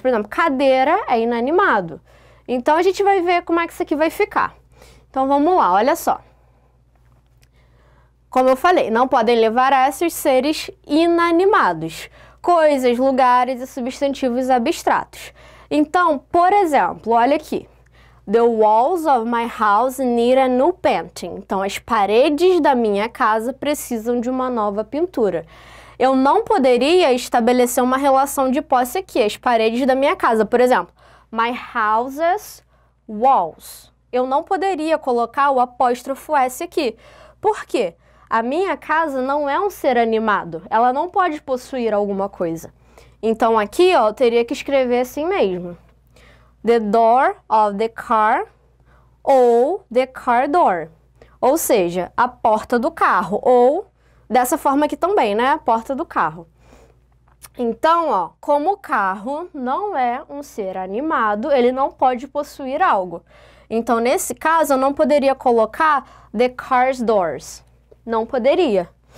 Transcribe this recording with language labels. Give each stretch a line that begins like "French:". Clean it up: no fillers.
Portuguese: Por exemplo, cadeira é inanimado. Então, a gente vai ver como é que isso aqui vai ficar. Então, vamos lá, olha só. Como eu falei, não podem levar S os seres inanimados, coisas, lugares e substantivos abstratos. Então, por exemplo, olha aqui.
English: The walls of my house need a new painting.
Portuguese: Então, as paredes da minha casa precisam de uma nova pintura. Eu não poderia estabelecer uma relação de posse aqui, as paredes da minha casa. Por exemplo,
English: my house's walls.
Portuguese: Eu não poderia colocar o apóstrofo S aqui. Por quê? A minha casa não é um ser animado, ela não pode possuir alguma coisa. Então, aqui, ó, eu teria que escrever assim mesmo.
English: The door of the car ou the car door.
Portuguese: Ou seja, a porta do carro. Ou, dessa forma aqui também, né? A porta do carro. Então, ó, como o carro não é um ser animado, ele não pode possuir algo. Então, nesse caso, eu não poderia colocar
English: the car's doors.
Portuguese: Não poderia.